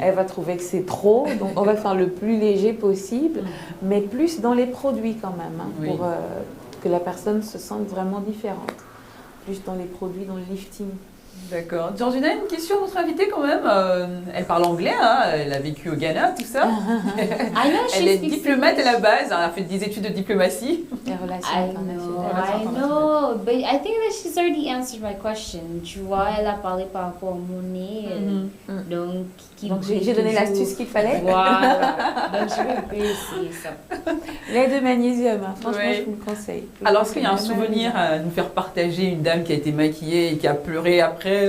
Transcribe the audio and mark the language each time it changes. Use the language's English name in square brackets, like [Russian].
[French] Elle va trouver que c'est trop, donc on va faire le plus léger possible, mais plus dans les produits quand même, hein, pour que la personne se sente vraiment différente. Plus dans les produits, dans le lifting. D'accord. Georgina, une question à notre invitée quand même. Elle parle anglais, hein, elle a vécu au Ghana, tout ça. Elle est diplomate à la base, elle a fait des études de diplomatie. Les relations internationales. [English] I know, but I think that she's already answered my question. [French] Tu vois, elle a parlé par rapport au monnaie, donc j'ai donné l'astuce qu'il fallait. Voilà, donc je vais essayer ça. Lait de magnésium, hein. Franchement, je vous le conseille. Alors, est-ce qu'il y a un souvenir à nous faire partager, une dame qui a été maquillée et qui a pleuré après?